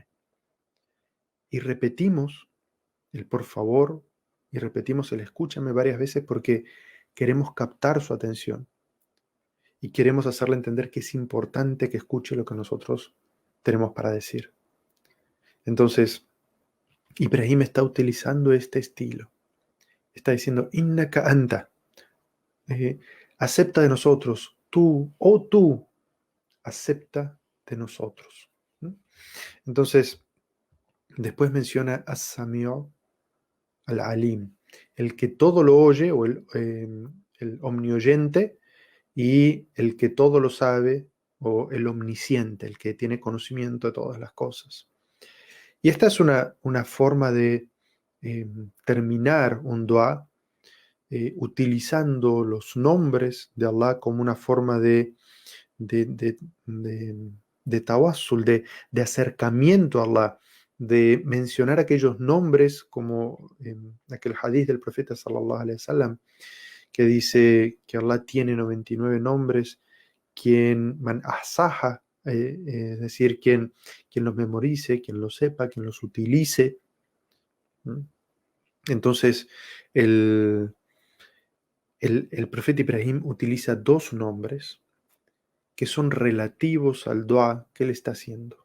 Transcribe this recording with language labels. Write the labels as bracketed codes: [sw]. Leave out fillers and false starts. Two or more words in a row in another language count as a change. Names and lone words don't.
[es] Y repetimos el por favor y repetimos el escúchame varias veces porque queremos captar su atención y queremos hacerle entender que es importante que escuche lo que nosotros tenemos para decir. Entonces, Ibrahim está utilizando este estilo. Está diciendo, [ar] إنك أنت, [es] acepta de nosotros, tú, oh tú, acepta de nosotros. ¿Mm? Entonces, después menciona [ar] السميع العليم, [es] el que todo lo oye, o el omnioyente, y el que todo lo sabe, o el omnisciente, el que tiene conocimiento de todas las cosas. Y esta es una forma de terminar un dua utilizando los nombres de Allah como una forma de, de, de, de tawassul, de acercamiento a Allah, de mencionar aquellos nombres, como en aquel hadith del profeta [ar] صلى الله عليه وسلم, [es] que dice que Allah tiene 99 nombres, quien [ar] من أحصاها, [es] es decir, quien los memorice, quien los sepa, quien los utilice. ¿Mm? Entonces, el, el profeta Ibrahim utiliza dos nombres que son relativos al dua que él está haciendo.